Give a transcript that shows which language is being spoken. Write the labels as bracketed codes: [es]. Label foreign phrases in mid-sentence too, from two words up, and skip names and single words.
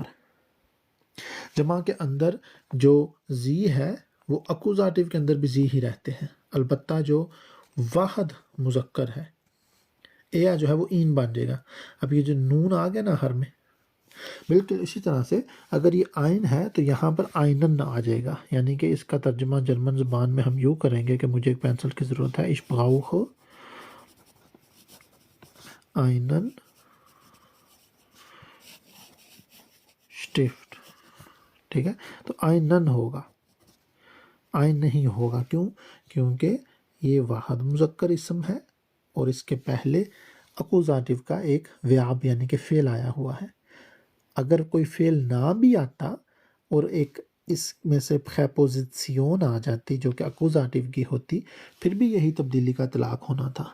[ur] جمع کے اندر جو زی ہے وہ اکوزاٹیو کے اندر بھی زی ہی رہتے ہیں، البتہ جو واحد مذکر ہے اے جو ہے وہ این بن جائے گا. اب یہ جو نون آ گیا نا ہر میں، بالکل اسی طرح سے اگر یہ آئن ہے تو یہاں پر آئنن آ جائے گا. یعنی کہ اس کا ترجمہ جرمن زبان میں ہم یوں کریں گے کہ مجھے ایک پینسل کی ضرورت ہے. [de] ich brauche einen Stift، [ur] ٹھیک ہے. تو آئنن ہوگا، آئن نہیں ہوگا. کیوں؟ کیونکہ یہ واحد مذکر اسم ہے اور اس کے پہلے اکوزاٹیو کا ایک ویاب یعنی کہ فعل آیا ہوا ہے. اگر کوئی فعل نہ بھی آتا اور ایک اس میں سے پریپوزیشن آ جاتی جو کہ اکوزاٹیو کی ہوتی، پھر بھی یہی تبدیلی کا اطلاق ہونا تھا.